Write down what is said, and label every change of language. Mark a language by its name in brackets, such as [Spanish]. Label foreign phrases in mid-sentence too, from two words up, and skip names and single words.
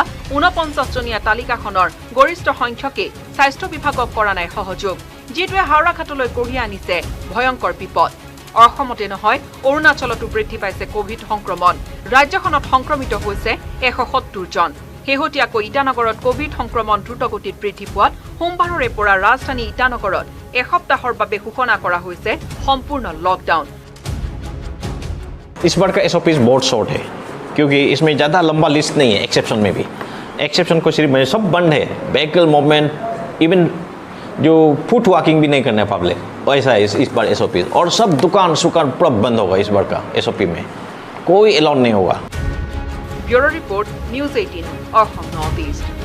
[Assamese] 49জনীয়া তালিকাখনৰ গৰিষ্ঠ সংখ্যকে স্বাস্থ্য বিভাগক কৰা নাই সহযোগ যিটোৱে হাওড়াঘাটলৈ কঢ়িয়াই আনিছে ভয়ংকৰ বিপদ অসমতে নহয় অৰুণাচলতো বৃদ্ধি পাইছে কোভিড সংক্ৰমণ ৰাজ্যখনত সংক্ৰমিত হৈছে 170 জন শেহতীয়াকৈ ইটানগৰত কোভিড সংক্ৰমণ দ্ৰুতগতিত বৃদ্ধি পোৱাত সোমবাৰৰে পৰা ৰাজধানী ইটানগৰত এসপ্তাহৰ বাবে ঘোষণা কৰা হৈছে সম্পূৰ্ণ লকডাউন [Hindi] इस बार का SOP बहुत शॉर्ट है क्योंकि इसमें ज़्यादा लंबा लिस्ट नहीं है एक्सेप्शन में भी एक्सेप्शन को सिर्फ सब बंद है [English] vehicle movement even [Hindi] जो [English] foot walking [Hindi] भी नहीं करना है पब्लिक ऐसा है इस बार SOP और सब दुकान सुकान पूरा बंद होगा इस बार का SOP में कोई अलाउड नहीं होगा [English] Bureau report News 18 Assam North East